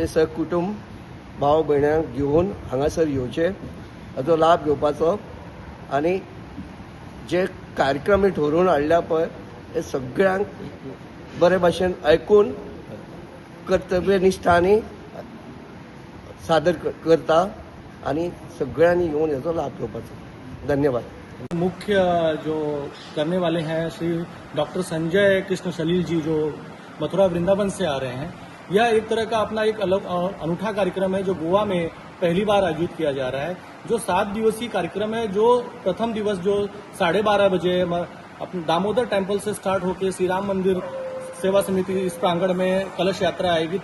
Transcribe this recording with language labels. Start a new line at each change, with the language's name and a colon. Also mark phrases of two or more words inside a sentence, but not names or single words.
Konkani: सहकुटुंब भाव भयणांक घेवन हांगासर येवचे हाचो लाभ घेवपाचो आणि जे कार्यक्रम हे ठरोवन हाडल्या पळय हे सगळ्यांक बरे भाशेन आयकून कर्तव्यनिश्ठांनी सादर करता आणि सगळ्यांनी येवन हाचो लाभ घेवपाचो। धन्यवाद।
Hindi: मुख्य जो करने वाले हैं श्री डॉक्टर संजय कृष्ण सलील जी जो मथुरा वृंदावन से आ रहे हैं। यह एक तरह का अपना एक अलग अनूठा कार्यक्रम है जो गोवा में पहली बार आयोजित किया जा रहा है। जो 7 दिवसीय कार्यक्रम है जो प्रथम दिवस जो 12:30 बजे दामोदर टेम्पल से स्टार्ट होकर श्री राम मंदिर सेवा समिति इस प्रांगण में कलश यात्रा आएगी।